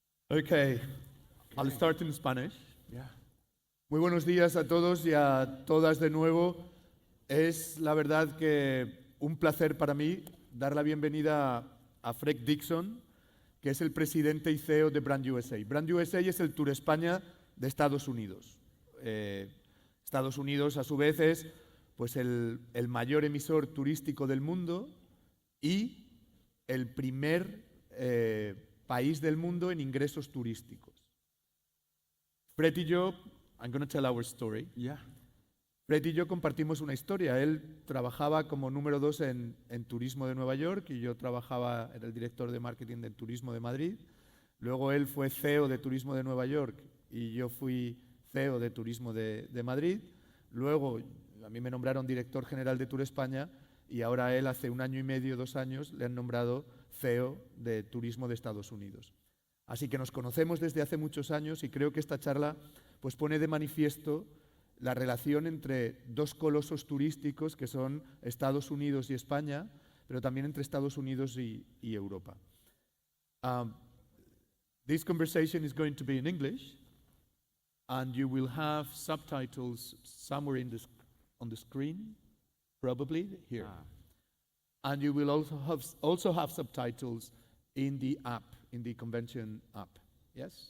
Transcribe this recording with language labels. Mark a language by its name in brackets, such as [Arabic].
[English] Okay, I'll start in Spanish. Yeah. [Spanish] Muy buenos días a todos y a todas de nuevo. Es la verdad que un placer para mí dar la bienvenida a Fred Dixon, que es el presidente y CEO de Brand USA. Brand USA es el Turespaña de Estados Unidos. Estados Unidos, a su vez, es pues, el mayor emisor turístico del mundo y el primer país del mundo en ingresos turísticos. Fred y yo, [English] I'm going to tell our story. Yeah. [Spanish] Fred y yo compartimos una historia. Él trabajaba como número 2 en Turismo de Nueva York y yo trabajaba, era el director de marketing del Turismo de Madrid. Luego él fue CEO de Turismo de Nueva York y yo fui CEO de Turismo de Madrid. Luego a mí me nombraron director general de Turespaña y ahora él hace 1 año y medio, 2 años, le han nombrado CEO de Turismo de Estados Unidos. Así que nos conocemos desde hace muchos años y creo que esta charla pues, pone de manifiesto la relación entre dos colosos turísticos que son Estados Unidos y España, pero también entre Estados Unidos y Europa. [English] This conversation is going to be in English, and you will have subtitles somewhere on the screen, probably here. And you will also have subtitles in the app, in the Convention app. Yes?